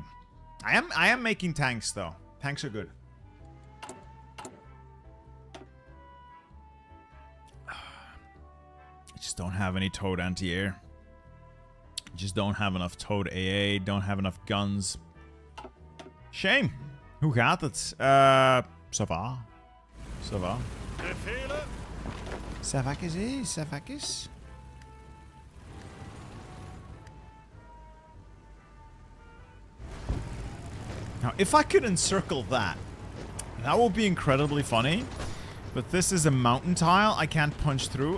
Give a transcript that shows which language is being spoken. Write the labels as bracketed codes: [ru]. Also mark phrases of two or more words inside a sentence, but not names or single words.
[en] I am making tanks though. Tanks are good. I just don't have any towed anti-air. Just don't have enough towed AA. Don't have enough guns. Shame. [nl] Hoe gaat het? [fr] Ça va. Ça va. [en] Befehle. Savakis, eh? Savakis. Now, if I could encircle that, that would be incredibly funny. But this is a mountain tile. I can't punch through.